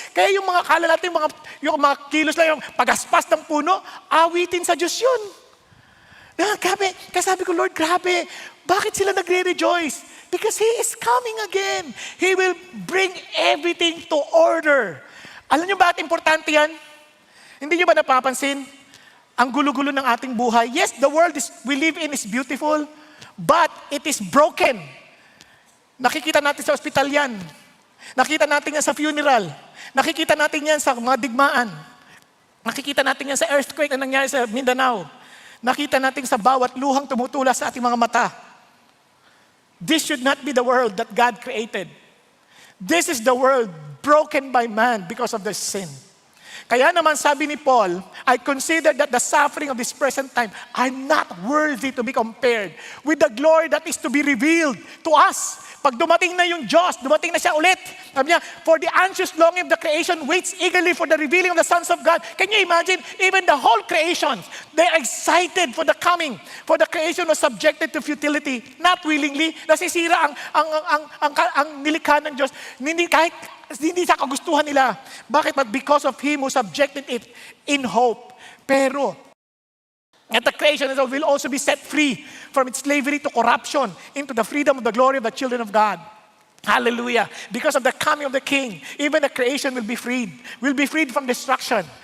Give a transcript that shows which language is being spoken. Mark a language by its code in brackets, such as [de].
[tl] Kaya yung mga kala natin, yung mga kilos lang, yung pagaspas ng puno, awitin sa Diyos yun. Grabe. Kaya sabi ko, Lord, grabe. Bakit sila nagre-rejoice? [en] Because He is coming again. He will bring everything to order. [tl] Alam niyo bakit importante yan? Hindi niyo ba napapansin? Ang gulo-gulo ng ating buhay. [en] Yes, the world we live in is beautiful, but it is broken. [tl] Nakikita natin sa ospital yan. Nakikita natin yan sa funeral. Nakikita natin yan sa mga digmaan. Nakikita natin yan sa earthquake na nangyari sa Mindanao. Nakita natin sa bawat luhang tumutula sa ating mga mata. [en] This should not be the world that God created. This is the world broken by man because of their sin. [tl] Kaya naman sabi ni Paul, [en] I consider that the suffering of this present time are not worthy to be compared with the glory that is to be revealed to us. [tl] Pag dumating na yung Diyos, dumating na siya ulit. Sabi niya, [en] for the anxious longing of the creation waits eagerly for the revealing of the sons of God. Can you imagine? Even the whole creation, they're excited for the coming. For the creation was subjected to futility, not willingly. [tl] Nasisira ang nilikha ng Diyos. Hindi sa kagustuhan nila. Bakit? [en] But because of Him who subjected it in hope. Pero, at the creation will also be set free from its slavery to corruption into the freedom of the glory of the children of God. Hallelujah. Because of the coming of the King, even the creation will be freed. Will be freed from destruction.